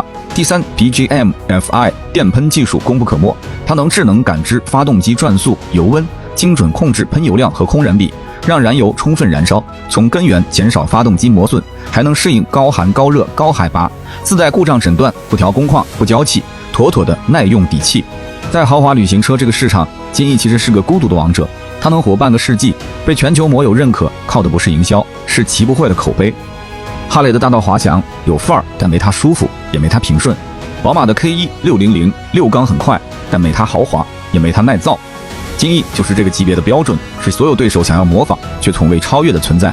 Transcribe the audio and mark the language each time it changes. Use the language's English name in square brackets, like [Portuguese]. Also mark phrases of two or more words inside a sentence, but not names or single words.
[Chinese] 第三 ，PGM-FI 電噴技術功不可沒，它能智能感知發動機轉速、油溫，精準控制噴油量和空燃比，讓燃油充分燃燒，從根源減少發動機磨損，還能適應高寒、高熱、高海拔，自帶故障診斷，不調工況，不嬌氣，妥妥的耐用底氣。在豪華旅行車這個市場，精毅其實是個孤獨的王者。它能活半個世紀，被全球摩友認可，靠的不是營銷，是騎不壞的口碑。哈雷的大道滑翔有範兒，但沒它舒服，也沒它平順。寶馬的 K1 600 缸很快，但沒它豪華，也沒它耐造。精毅就是這個級別的標準，是所有對手想要模仿卻從未超越的存在。